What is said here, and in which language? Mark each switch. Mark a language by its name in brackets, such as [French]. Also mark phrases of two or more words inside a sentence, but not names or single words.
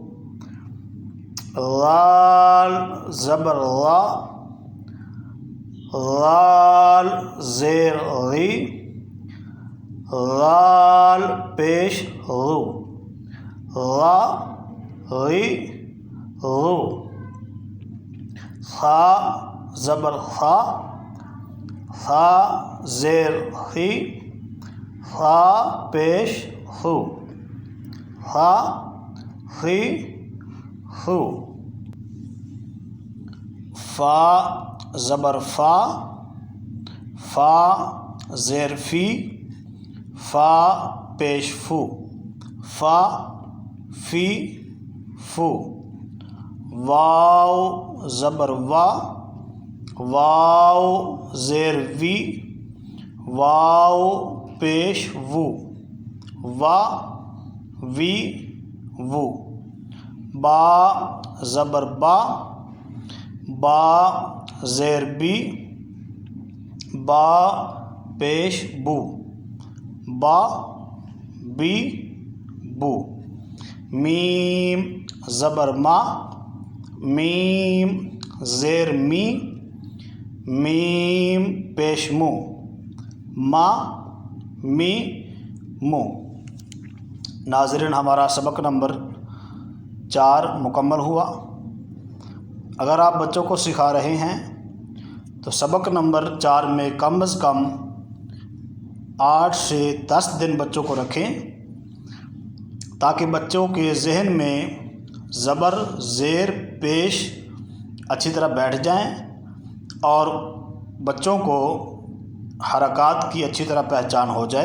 [Urdu] لال زبر لا، لال زیر لی، لال پیش لو، لا لی لو۔ خا زبر خا، خا زیر خی، خا پیش خو، خا خی خو۔ فا زبر فا، فا زیر فی، فا پیش فو، فا فی فو۔ واو زبر وا، واو زیر وی، واو پیش وو، وا وی وو۔ با زبر با، با زیر بی، با پیش بو، با بی بو۔ میم زبر ما، میم زیر می، میم پیش مو، ما می مو۔ ناظرین، ہمارا سبق نمبر 4 مکمل ہوا۔ اگر آپ بچوں کو سکھا رہے ہیں تو سبق نمبر 4 میں کم از کم 8 سے 10 دن بچوں کو رکھیں تاکہ بچوں کے ذہن میں زبر زیر پیش اچھی طرح بیٹھ جائیں اور بچوں کو حرکات کی اچھی طرح پہچان ہو جائے۔